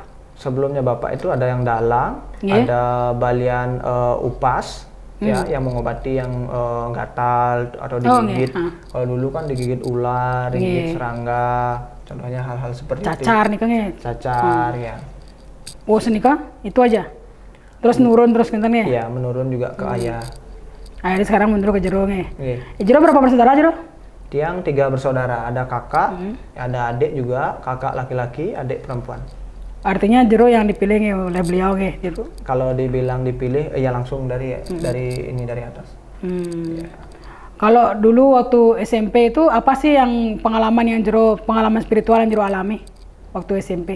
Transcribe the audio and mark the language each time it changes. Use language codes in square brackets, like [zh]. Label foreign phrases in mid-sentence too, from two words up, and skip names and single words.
[id] Sebelumnya Bapak itu ada yang dalang, ada balian upas, ya, yang mengobati yang gatal atau digigit. Kalau dulu kan digigit ular, digigit serangga, contohnya hal-hal seperti cacar itu. [ban] Nika nge? [id] Cacar, ya. Oh senika itu aja. Terus nurun terus kan ya? Iya, menurun juga ke ayah. Akhirnya sekarang menurun ke Jero nih. Jero berapa bersaudara Jero? Tiang 3 bersaudara, ada kakak, ada adik juga, kakak laki-laki, adik perempuan. Artinya Jero yang dipilih nih oleh beliau nih, Jero? Kalau dibilang dipilih, ya langsung dari atas. Ya. Kalau dulu waktu SMP itu apa sih yang pengalaman spiritual yang Jero alami waktu SMP?